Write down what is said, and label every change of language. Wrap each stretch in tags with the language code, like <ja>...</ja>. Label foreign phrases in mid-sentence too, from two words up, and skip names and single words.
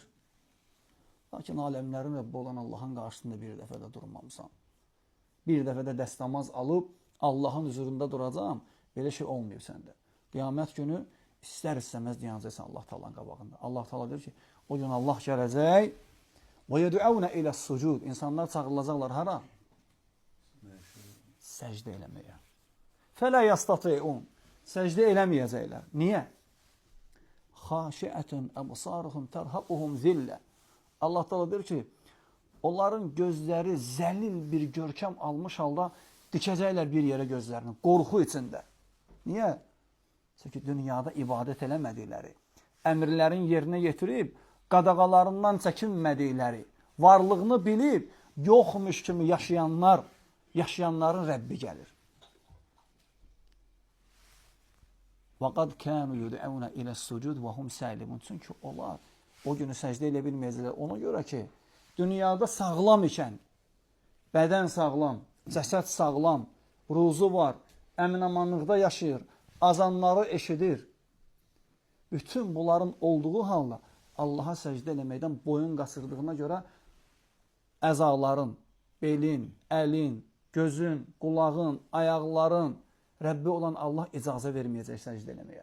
<az>Lakin aləmlərin Rəbbi olan Allahın qarşısında bir dəfə də durmamısan. Bir dəfə də dəstəmaz alıb, Allahın huzurunda duracağım, belə şey olmuyor səndə. Qiyamət günü istər-istəməz deyəcəksən Allah Taala'nın qabağında. Allah Taala deyir ki, o gün Allah gələcək,</az> <ar>وَيَدْعَوْنَ إِلَى السُّجُودِ</ar> <az>İnsanlar çağırılacaqlar hara? Səcdə eləməyə.</az> <ar>فَلَا يَسْتَطِعُونَ</ar> <az>Səcdə eləməyəcəklər. Niyə?</az> <ar>خَاشِعَةٌ أَبْصَارُهُمْ تَرْهَقُهُمْ ذِلَّ</ar> <az>Allah Taala deyir ki, onların gözləri zəlil bir görkəm almış halda dikəcəklər bir yerə gözlərini, qorxu içində. Niyə? Çünki dünyada ibadət eləmədikləri, əmrlərin yerinə yetirib, qadağalarından çəkinmədikləri, varlığını bilib, yoxmuş kimi yaşayanların Rəbbi gəlir.</az> <ar>وَقَدْ كَانُوا يُدْعَوْنَ إِلَى السُّجُودِ وَهُمْ سَالِمُونَ</ar> <az>Çünki onlar o günü səcdə elə bilməyəcəklər. Ona görə ki, dünyada sağlam ikən, bədən sağlam, cəsəd sağlam, ruzu var, əmin-amanlıqda yaşayır, azanları eşidir. Bütün bunların olduğu halda Allaha səcdə eləməkdən boyun qaçırdığına görə əzaların, belin, əlin, gözün, qulağın, ayaqların Rəbbi olan Allah icazə verməyəcək səcdə eləməyə.</az>